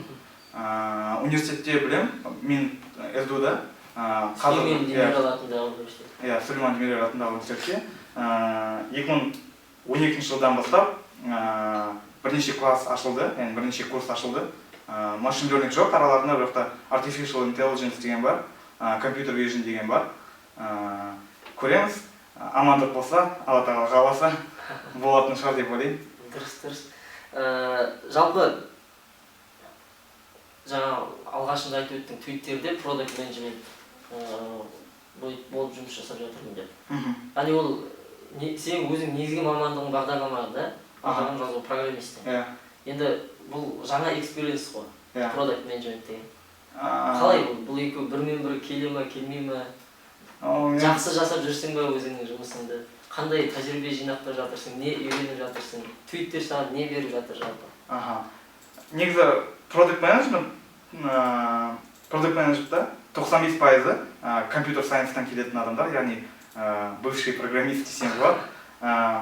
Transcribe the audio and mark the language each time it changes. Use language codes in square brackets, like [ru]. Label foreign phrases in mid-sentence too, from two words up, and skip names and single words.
[kk] Университетте білем, мен СДУ-да Сүлеймен Демирел атындағы университет. Иә, Сүлеймен Демирел атындағы университетте 2012 жылдан бастап бірнеше класс ашылды, яғни бірнеше курс ашылды. [en] machine learning [kk] жоқ, араларында бірақ [en] artificial intelligence [kk] деген бар, [en] computer vision [kk] деген бар. Көреміз, амандық болса, Алла тағала қаласа болатын шығар деп ойлаймын. Дұрыс. Жалпы жаңа алғашында айтып өттің, Twitter'де [en] product management [kk] болып жұмыс жасап жатырмын деп. Яғни ол сен өзің негізгі мамандығың бағдарлама да? Бағдарлама жазу программист. Енді бұл жаңа экспириенс қой, [en] product management [kk] деген. Қалай бұл екеуі бірмен бірі келе ме, келмей ме? Жақсы жасап жүрсің бе өзіңнің жұмысыңды? Қандай тәжірибе жинақтап жатырсың, не үйреніп жатырсың? Twitter саған не беріп жатыр жалпы? Негізі [en] product management'та [kk] 95% [en] computer science [kk] келетін адамдар, яғни бывший программист десем болады.